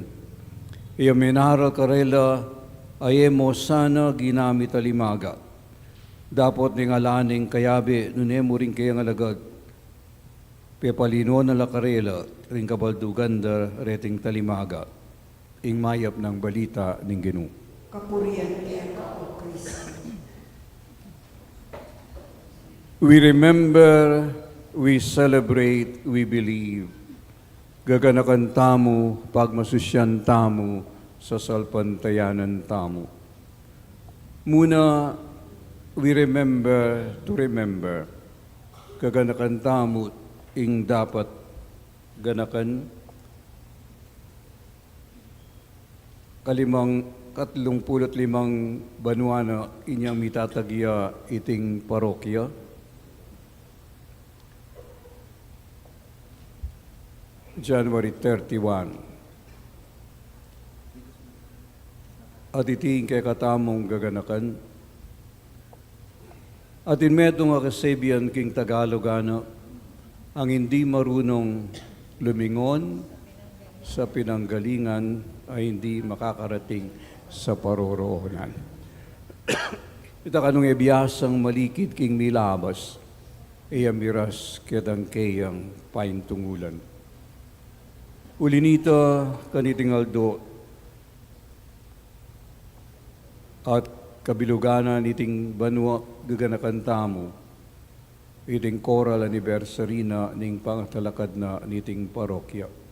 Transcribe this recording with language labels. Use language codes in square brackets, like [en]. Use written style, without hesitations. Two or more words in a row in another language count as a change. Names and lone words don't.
[pam] Iya minaral karela ayemo sana ginamit talimaga. Dapat ning alaning kayabe nunemo ring kayang alagad. Pepalino na lakarela ring kabalduganda reting talimaga. Ing mayap ng balita ning Ginoo. Kapurian kaya ka o Kristo. [en] We remember, we celebrate, we believe. [pam] Gaganakan tamo, pagmasusyan tamo, sa salpantayanan tamo. Muna, [en] we remember to remember. [pam] Gaganakan tamo, ing dapat ganakan. Katlong pulot limang banwana inyang mitatagya iting parokya. January 31. At iting kay katamong gaganakan. At inmetong akasabihan king Tagalogano, [tl] ang hindi marunong lumingon sa pinanggalingan ay hindi makakarating sa paroroonan. [pam] Ita kanong ebiyasang malikid king milabas, miras kedang kayang paintungulan. Ulinita kaniting aldo at kabilugana niting banwa gaganakan tamo, iting choral anniversary na ning pangatalakad na niting parokya.